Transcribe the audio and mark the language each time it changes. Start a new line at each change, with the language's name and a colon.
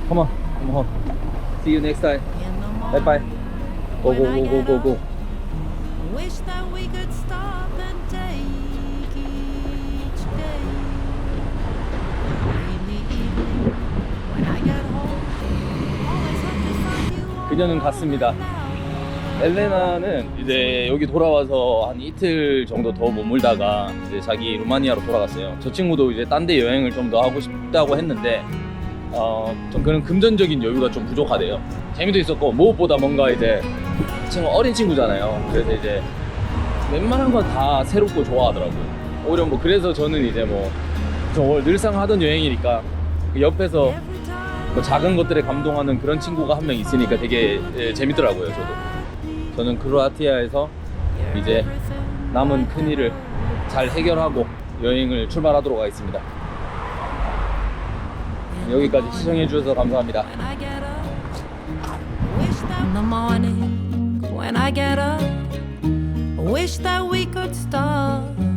English: Come on. Come home. See you next time. Bye bye. Go, go, go, go, go, go. Wish that we could stop and take each day. In the evening, when I get home, always have to find you.
Korean: 그녀는 갔습니다. 엘레나는 이제 여기 돌아와서 한 이틀 정도 더 머물다가 이제 자기 루마니아로 돌아갔어요. 저 친구도 이제 딴 데 여행을 좀 더 하고 싶다고 했는데 좀 그런 금전적인 여유가 좀 부족하대요. 재미도 있었고 무엇보다 뭔가 이제 친구 어린 친구잖아요. 그래서 이제 웬만한 건 다 새롭고 좋아하더라고요. 오히려 뭐 그래서 저는 이제 뭐 저 늘상 하던 여행이니까 그 옆에서 뭐 작은 것들에 감동하는 그런 친구가 한 명 있으니까 되게 재밌더라고요. 저는 크로아티아에서 이제 남은 큰일을 잘 해결하고 여행을 출발하도록 하겠습니다. 여기까지 시청해 주셔서 감사합니다.
English: When I get up, wish that in the morning, when I get up, wish that we could stop